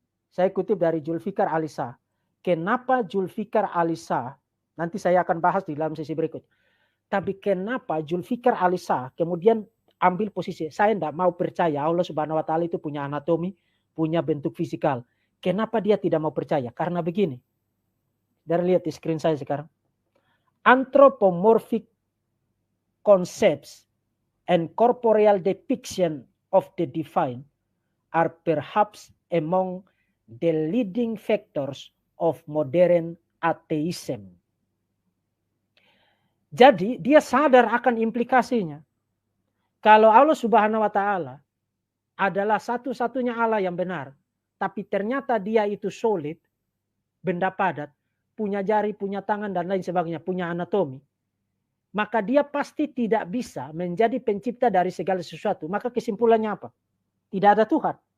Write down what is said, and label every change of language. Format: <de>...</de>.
<id>Saya kutip dari Zulfikar Alisah. Kenapa Zulfikar Alisah, nanti saya akan bahas di dalam sesi berikut. Tapi kenapa Zulfikar Alisah kemudian ambil posisi. Saya tidak mau percaya Allah Subhanahu wa taala itu punya anatomi, punya bentuk fisikal. Kenapa dia tidak mau percaya? Karena begini. Dari lihat di screen saya sekarang.</id> <en>Anthropomorphic concepts and corporeal depiction of the divine are perhaps among the leading factors of modern atheism.</en> <id>Jadi dia sadar akan implikasinya. Kalau Allah Subhanahu wa taala adalah satu-satunya Allah yang benar, tapi ternyata dia itu solid, benda padat, punya jari, punya tangan dan lain sebagainya, punya anatomi, maka dia pasti tidak bisa menjadi pencipta dari segala sesuatu. Maka kesimpulannya apa? Tidak ada Tuhan.</id>